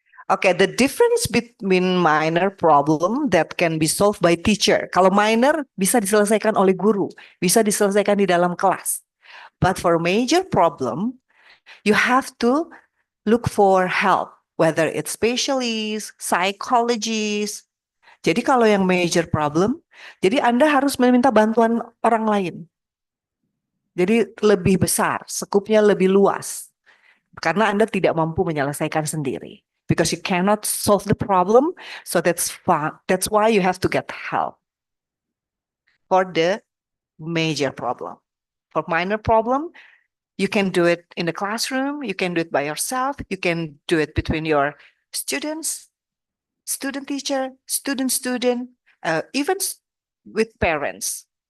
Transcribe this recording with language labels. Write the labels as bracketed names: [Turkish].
[English] Okay, the difference between minor problem that can be solved by teacher. [Indonesian] Kalau minor bisa diselesaikan oleh guru, bisa diselesaikan di dalam kelas. [English] But for major problem, you have to look for help, whether it's specialist, psychologist. [Indonesian] Jadi kalau yang major problem, jadi Anda harus meminta bantuan orang lain. Jadi lebih besar, skupnya lebih luas. Karena Anda tidak mampu menyelesaikan sendiri. [English] Because you cannot solve the problem, so that's why you have to get help for the major problem. For minor problem, you can do it in the classroom, you can do it by yourself, you can do it between your students, student teacher, student, even with parents.